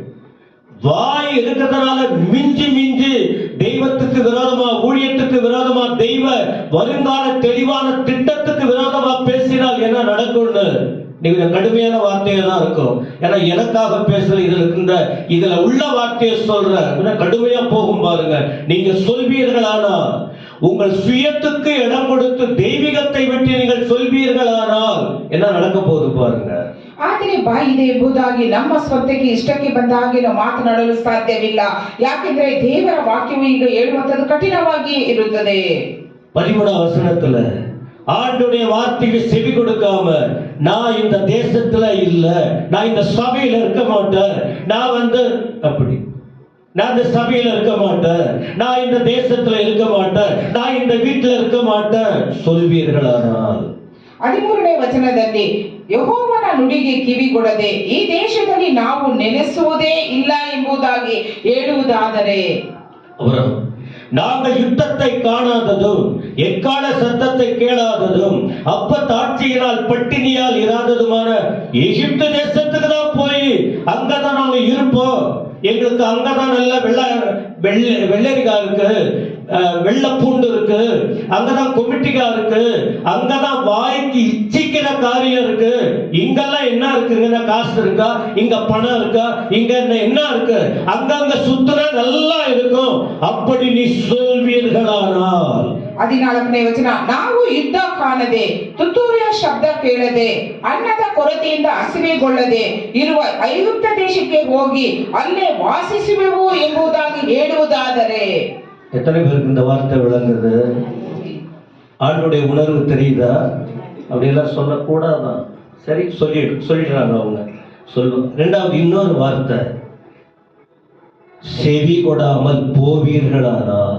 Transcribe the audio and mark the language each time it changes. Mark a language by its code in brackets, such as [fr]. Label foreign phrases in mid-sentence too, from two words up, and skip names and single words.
[ta] வாய் இருக்கிறதுனால மிஞ்சி மிஞ்சி தெய்வத்துக்கு விரோதமா, ஊழியத்துக்கு விரோதமா, தெய்வ வருங்கால தெளிவான திட்டத்துக்கு விரோதமா பேசினால் என்ன நடக்கும்னு நீங்க கடுமையான வார்த்தையா தான் இருக்கும். ஏன்னா எனக்காக பேசல, இதுல உள்ள வார்த்தையை சொல்ற கடுமையா போகும் பாருங்க. நீங்க சொல்வீர்களானால், உங்கள் சுயத்துக்கு இடம் கொடுத்து தெய்வீகத்தை விட்டு நீங்கள் சொல்வீர்களானால் என்ன நடக்க போகுது பாருங்க. [kn] ಆದರೆ ಬಾಯಿ ಇದೆ ಎಂಬುದಾಗಿ ನಮ್ಮ ಸ್ವಂತಕ್ಕೆ ಇಷ್ಟಕ್ಕೆ ಬಂದ ಹಾಗೆ ನಾವು ಮಾತನಾಡಲು ಸಾಧ್ಯವಿಲ್ಲ. ಯಾಕೆಂದ್ರೆ ದೇವರ ವಾಕ್ಯವು ಈಗ ಹೇಳುವಂತದ್ದು ಕಠಿಣವಾಗಿ ಇರುತ್ತದೆ. [ta] 13வது வசனத்துல ஆண்டுடைய வார்த்தைக்கு செவி கொடுக்காம, நான் இந்த தேசத்துல இல்ல, நான் இந்த சபையில இருக்க மாட்டேன், நான் அப்படி, நான் இந்த சபையில இருக்க மாட்டேன், நான் இந்த தேசத்துல இருக்க மாட்டேன், நான் இந்த வீட்டுல இருக்க மாட்டேன் சொல்வீர்களானால். [kn] 13ನೇ ವಚನದಲ್ಲಿ ಯೆಹೋವನ ನುಡಿಗೆ ಕಿವಿಗೊಡದೆ ಈ ದೇಶದಲ್ಲಿ ನಾವು ನೆಲೆಸುವುದೇ ಇಲ್ಲ ಎಂಬುದಾಗಿ ಹೇಳುವುದಾದರೆ, [ta] அப்புறம் நாங்கள் யுத்தத்தை காணாததும் எக்கால சத்தத்தை கேளாததும் அப்பத்தாட்சியினால் பட்டினியால் இராததுமான எகிப்து தேசத்துக்கு தான் போய் அங்கதான் நாங்க இருப்போம். எங்களுக்கு அங்கதான் நல்ல வெள்ளரிக்காய் இருக்கு, வெள்ளை பூண்டு இருக்கு, அங்கதான் கொமிட்டிக்கா இருக்கு, அங்கதான் வாய்க்கு இச்சிக்கிற காரியம் இருக்கு. இங்கெல்லாம் என்ன இருக்குங்க? காசு இருக்கா? இங்க பணம் இருக்கா? இங்க என்ன இருக்கு? அங்கங்க சுத்துனா நல்லா இருக்கும். அப்படி நீ சொல்வீர்களானால். [kn] 14ನೇ ವಚನ, ನಾವು ಯುದ್ಧ ಕಾಣದೆ, ತುತ್ತೂರಿಯ ಶಬ್ದ ಕೇಳದೆ, ಅನ್ನದ ಕೊರತೆಯಿಂದ ಹಸಿವೆಗೊಳ್ಳದೆ ಇರುವ ಐಗುಪ್ತ ದೇಶಕ್ಕೆ ಹೋಗಿ ಅಲ್ಲೇ ವಾಸಿಸುವೆವು ಎಂಬುದಾಗಿ ಹೇಳುವುದಾದರೆ. [ta] எத்தனை பேருக்கு இந்த வார்த்தை விளங்குது? ஆண்டுடைய உணர்வு தெரியுதா? அப்படியெல்லாம் சொல்லக்கூடாதான். சரி, சொல்லிடுறாங்க அவங்க. சொல்லுவோம். ரெண்டாவது இன்னொரு வார்த்தை, செவி கொடாமல் போவீர்களானால்.